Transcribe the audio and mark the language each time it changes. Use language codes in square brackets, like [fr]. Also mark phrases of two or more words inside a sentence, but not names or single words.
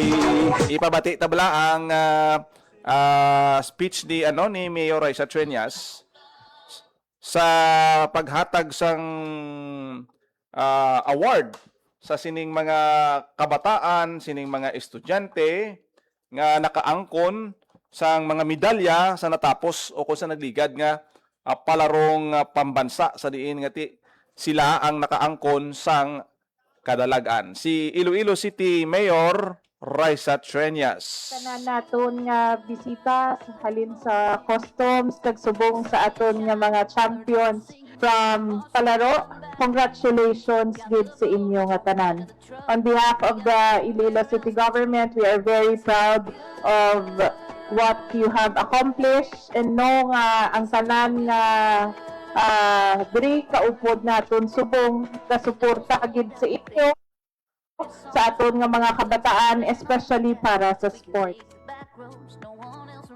[hil] Ipabati tabla ang speech ni Mayor Raisa Treñas sa paghatag sang award sa sining mga kabataan, sining mga estudyante nga nakaangkon sang mga medalya sa natapos o kung sa nagligad nga palarong pambansa sa diin nga sila ang nakaangkon sang kadalagan. Si Iloilo City Mayor Raisa Treñas. Tanan naton nga bisita halin sa customs kag subong sa aton nga mga [en] champions from [hil] palaro. Congratulations gid sa inyo nga tanan. [en] On behalf of the Iloilo City Government, we are very proud of what you have accomplished and know [hil] nga ang tanan nga diri kaupod naton subong kasuporta gid sa inyo sa aton nga mga kabataan, especially para sa sport.